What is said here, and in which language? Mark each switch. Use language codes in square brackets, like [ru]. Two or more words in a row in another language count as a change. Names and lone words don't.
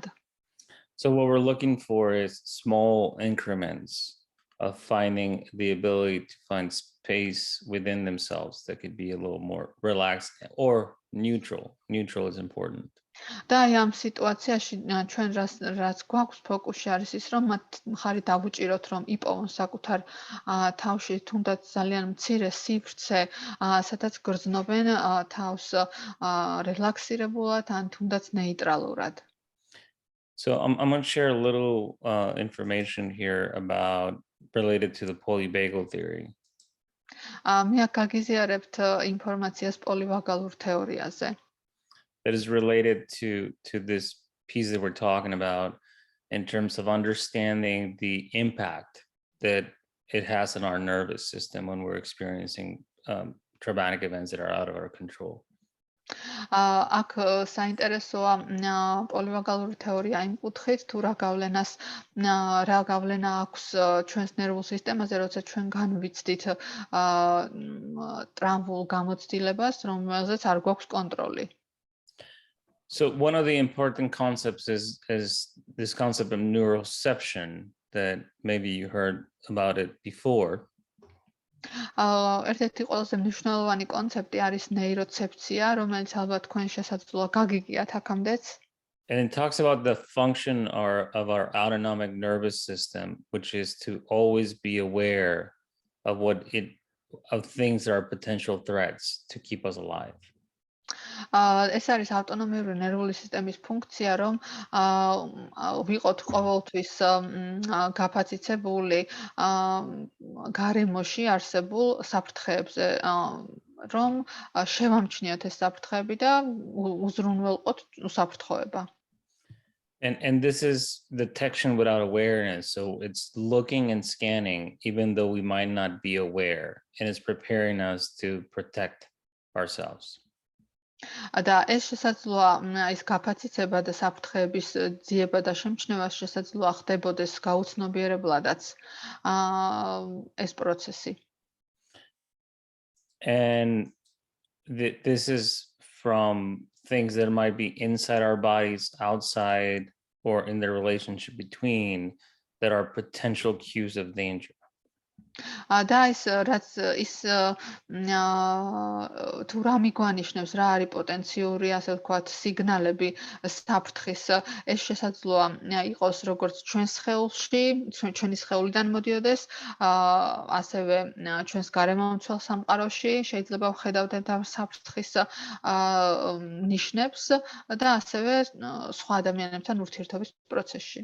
[en] So what we're looking for is small increments of finding the ability to find space within themselves that could be a little more relaxed or neutral. Neutral is important. [ka] და აი ამ სიტუაციაში ჩვენ რაც გვაქვს ფოკუსში არის ის, რომ მათ მხარი დავუჭიროთ, რომ იპოვონ საკუთარ თავში თუნდაც ძალიან მცირე სივრცე, სადაც გრძნობენ თავს რელაქსირებულად ან თუნდაც ნეიტრალურად. [en] So I'm going to share a little information here about related to the polyvagal theory. [ka] მე აქ გაგიზიარებთ ინფორმაციას პოლივაგალურ თეორიაზე. [en] That is related to this piece that we're talking about in terms of understanding the impact that it has on our nervous system when we're experiencing traumatic events that are out of our control. [ka] აქ საინტერესოა პოლივაგალური თეორია იმ კუთხით, თუ რა გავლენა აქვს ჩვენს ნერვულ სისტემაზე, როცა ჩვენ განვიცდით ტრამვულ გამოცდილებას, რომელზეც არ გვაქვს კონტროლი. [en] So one of the important concepts is this concept of neuroception that maybe you heard about it before. [ka] ერთ-ერთი ყველაზე მნიშვნელოვანი კონცეპტი არის ნეიროცეფცია, რომელიც ალბათ თქვენ შესაძლოა გაგიგიათ აქამდეც. [en] And it talks about the function of our autonomic nervous system, which is to always be aware of of things that are potential threats to keep us alive. [ka] ეს არის ავტონომიური ნერვული სისტემის ფუნქცია, რომ ვიყოთ ყოველთვის გაფაციცებული გარემოში არსებულ საფრთხეებზე, რომ შევამჩნიოთ ეს საფრთხეები და უზრუნველყოთ უსაფრთხოება. [en] And this is detection without awareness. So it's looking and scanning, even though we might not be aware, and it's preparing us to protect ourselves. [ka] და ეს შესაძლოა ის გაფაციცება და საფრთხეების ძიება და შემჩნევა შესაძლოა ხდებოდეს გაუცნობიერებლადაც ეს პროცესი. [en] And this is from things that might be inside our bodies, outside, or in the relationship between that are potential cues of danger. [ka] და ის რაც ის თუ რა მიგვანიშნებს, რა არის პოტენციური, ასე ვთქვათ, სიგნალები საფრთხის, ეს შესაძლოა იყოს როგორც ჩვენს სხეულში, ჩვენი სხეულიდან მოდიოდეს, ასევე ჩვენს გარემომცველ სამყაროში, შეიძლება ვხედავდეთ ამ საფრთხის ნიშნებს და ასევე სხვა ადამიანებთან ურთიერთობის პროცესში.